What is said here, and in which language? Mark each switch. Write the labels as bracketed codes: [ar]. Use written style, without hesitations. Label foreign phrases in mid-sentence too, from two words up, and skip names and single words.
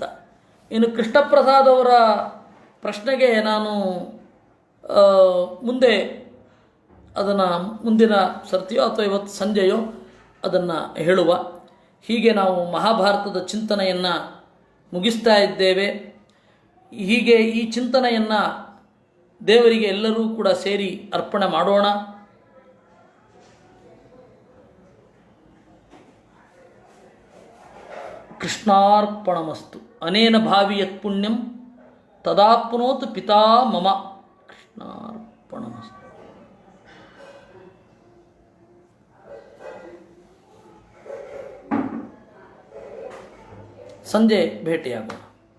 [kn] ಇನ್ನು ಕೃಷ್ಣಪ್ರಸಾದ್ ಅವರ ಪ್ರಶ್ನೆಗೆ ನಾನು ಮುಂದೆ ಅದನ್ನು ಮುಂದಿನ ಸರ್ತಿಯೋ ಅಥವಾ ಇವತ್ತು ಸಂಜೆಯೋ ಅದನ್ನು ಹೇಳುವ. ಹೀಗೆ ನಾವು ಮಹಾಭಾರತದ ಚಿಂತನೆಯನ್ನು ಮುಗಿಸ್ತಾ ಇದ್ದೇವೆ. ಹೀಗೆ ಈ ಚಿಂತನೆಯನ್ನು ದೇವರಿಗೆ ಎಲ್ಲರೂ ಕೂಡ ಸೇರಿ ಅರ್ಪಣೆ ಮಾಡೋಣ. [sa] ಕೃಷ್ಣಾರ್ಪಣಮಸ್ತು. ಅನೇನ ಭಾವಿ ಯತ್ ಪುಣ್ಯಂ ತದಾಪ್ನೋತು ಪಿತಾ ಮಮ. ಕೃಷ್ಣಾರ್ಪಣಮಸ್ತು. [kn] ಸಂಜೆ ಭೇಟಿಯಾಗೋಣ.